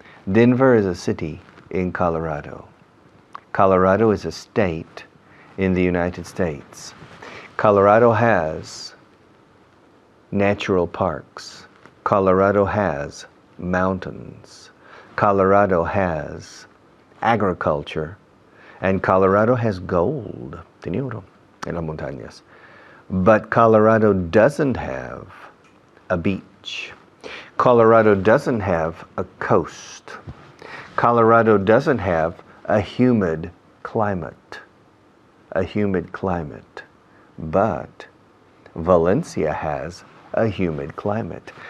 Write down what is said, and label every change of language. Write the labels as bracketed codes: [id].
[en] Denver is a city in Colorado. Colorado is a state in the United States. Colorado has natural parks. Colorado has mountains. Colorado has agriculture. And Colorado has gold. [es] Tenía oro en las montañas. [en] But Colorado doesn't have a beach. Colorado doesn't have a coast. Colorado doesn't have a humid climate. But Valencia has a humid climate.